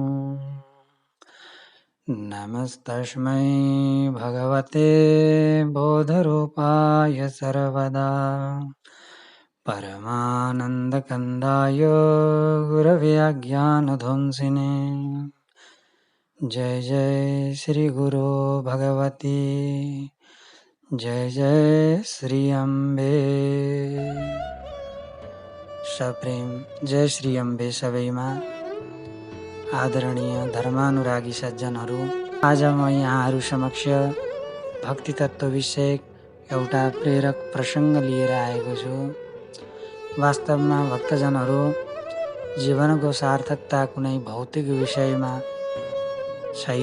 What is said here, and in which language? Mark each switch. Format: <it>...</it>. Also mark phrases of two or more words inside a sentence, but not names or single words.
<sa>नमस्तस्मै भगवते बोधरूपाय सर्वदा परमानन्दकन्दाय गुरवे अज्ञानध्वंसिने। जय जय श्री गुरु भगवती, जय जय श्री अम्बे।</sa> <ne>सप्रेम जय श्री अम्बे सबैमा। आदरणीय धर्मानुरागी सज्जनहरू, आज म यहाँहरू समक्ष भक्ति तत्त्व विषयक एउटा प्रेरक प्रसङ्ग लिएर आएको छु। वास्तवमा भक्तजनहरू, जीवनको सार्थकता कुनै भौतिक विषयमा छैन।</ne>